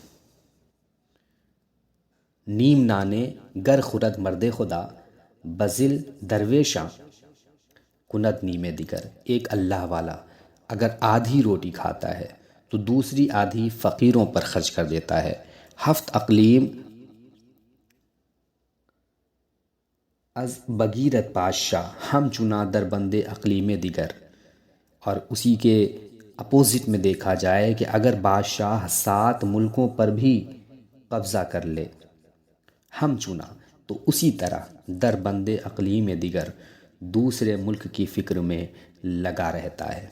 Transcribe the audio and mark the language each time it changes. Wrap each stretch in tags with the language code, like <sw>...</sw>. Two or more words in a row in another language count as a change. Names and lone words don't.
<fa>نیم نانے گر خورد مرد خدا بزل درویشاں کند نیم دیگر۔</fa> <ur>ایک اللہ والا اگر آدھی روٹی کھاتا ہے تو دوسری آدھی فقیروں پر خرچ کر دیتا ہے۔</ur> <fa>7 اقلیم از بگیرت بادشاہ ہم چنا در بندے اقلیم دیگر۔</fa> <ur>اور اسی کے اپوزٹ میں دیکھا جائے کہ اگر بادشاہ 7 ملکوں پر بھی قبضہ کر لے،</ur> <fa>ہم چنا،</fa> <ur>تو اسی طرح</ur> <fa>در بندے اقلیم دیگر</fa> <ur>دوسرے ملک کی فکر میں لگا رہتا ہے۔</ur>